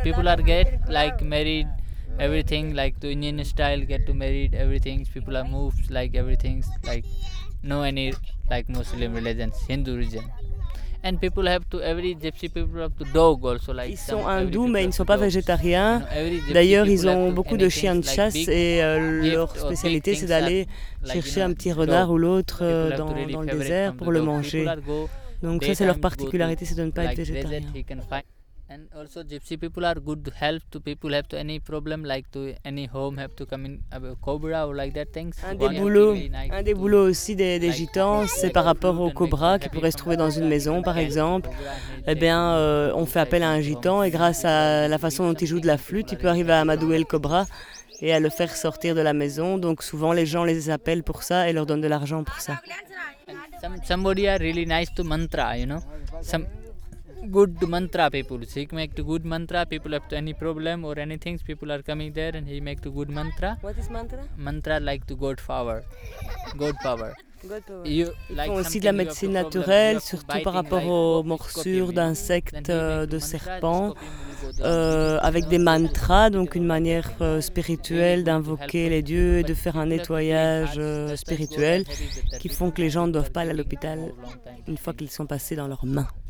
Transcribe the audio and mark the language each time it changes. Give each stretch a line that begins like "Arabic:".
English: People are get like married, everything like the Indian style get to married everything. People are moved like everything like no any like Muslim religions. Hindu religion. And people have to every gypsy people have to dog also like.
French: Ils sont hindous mais ils ne sont pas végétariens. D'ailleurs, ils ont beaucoup de chiens de chasse et leur spécialité c'est d'aller chercher un petit renard ou l'autre dans le désert pour le manger. Donc ça c'est leur particularité, c'est de ne pas être végétarien.
English: And also gypsy people are good help to people have to any problem like to any home have to come in a cobra or like that things.
French: Un des boulots aussi des gitans, c'est par rapport au cobra qui pourrait se trouver dans une maison par exemple. Eh bien, on fait appel à un gitan et grâce à la façon dont il joue de la flûte, il peut arriver à amadouer le cobra et à le faire sortir de la maison. Donc souvent les gens les appellent pour ça et leur donnent de l'argent pour ça.
English: Somebody are really nice to mantra, you know. Good mantra people. So he make the good mantra. People have to any problem or anything. People are coming there and he make the good mantra. What is mantra? Mantra like the god power. God power.
French: Ils font aussi de la médecine naturelle, surtout par rapport aux morsures d'insectes, de serpents, avec des mantras, donc une manière spirituelle d'invoquer les dieux et de faire un nettoyage spirituel qui font que les gens ne doivent pas aller à l'hôpital une fois qu'ils sont passés dans leurs mains.